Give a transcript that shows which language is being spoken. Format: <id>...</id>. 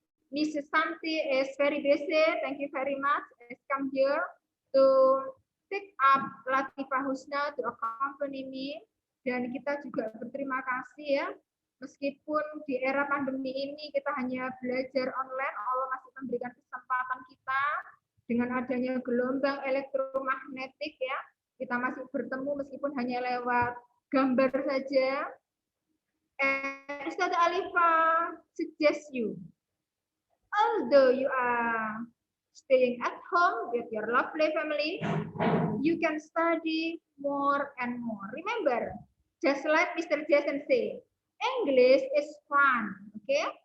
<en>Mrs. Santi is very busy. Thank you very much. Has come here to pick up Latifah Husna to accompany me.</en> <id>Dan kita juga berterima kasih ya. Meskipun di era pandemi ini kita hanya belajar online, Allah masih memberikan kesempatan kita dengan adanya gelombang elektromagnetik ya. Kita masih bertemu meskipun hanya lewat gambar saja.</id> <en>And Ustaz Alifah suggest you, although you are staying at home with your lovely family, you can study more and more. Remember, just like Mr. Jason said, English is fun, okay?</en>